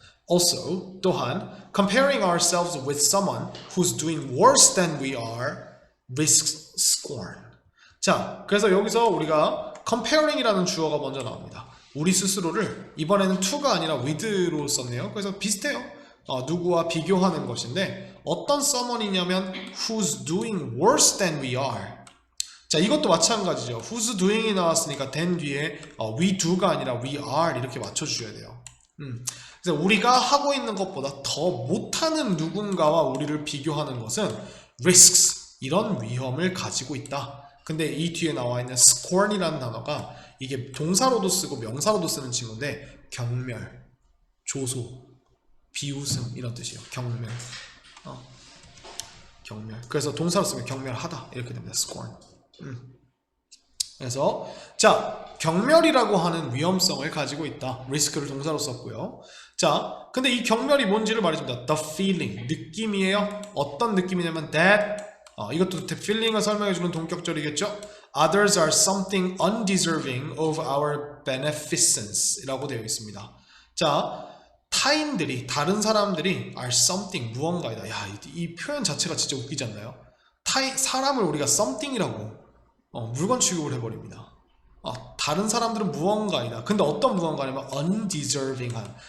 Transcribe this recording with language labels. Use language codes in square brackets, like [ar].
[en] Also, [ko] 또한 [en] comparing ourselves with someone who's doing worse than we are risks scorn. [ko] 자, 그래서 여기서 우리가 comparing이라는 주어가 먼저 나옵니다. 우리 스스로를 이번에는 to가 아니라 with로 썼네요. 그래서 비슷해요. 누구와 비교하는 것인데 어떤 [en] someone이냐면 who's doing worse than we are. [ko] 자, 이것도 마찬가지죠. [en] who's doing [ko] 이 나왔으니까 then 뒤에 [en] we do [ko] 가 아니라 [en] we are [ko] 이렇게 맞춰주셔야 돼요. 그래서 우리가 하고 있는 것보다 더 못하는 누군가와 우리를 비교하는 것은 risks, 이런 위험을 가지고 있다. 근데 이 뒤에 나와 있는 scorn이라는 단어가 이게 동사로도 쓰고 명사로도 쓰는 친구인데 경멸, 조소, 비웃음 이런 뜻이에요. 경멸. 경멸. 그래서 동사로 쓰면 경멸하다 이렇게 됩니다. [en] scorn. [ko] 그래서 자, 경멸이라고 하는 위험성을 가지고 있다. 리스크를 동사로 썼고요. 자, 근데 이 경멸이 뭔지를 말해줍니다. [en] The feeling, [ko] 느낌이에요. 어떤 느낌이냐면 that, 이것도 [en] the feeling [ko] 을 설명해주는 동격절이겠죠. [en] Others are something undeserving of our beneficence [ko] 이라고 되어 있습니다. 자, 타인들이, 다른 사람들이 [en] are something, [ko] 무언가이다. 야, 이 표현 자체가 진짜 웃기지 않나요? 사람을 우리가 something이라고 물건 취급을 해버립니다. 다른 사람들은 무언가이다. 근데 어떤 무언가냐면 undeserving한.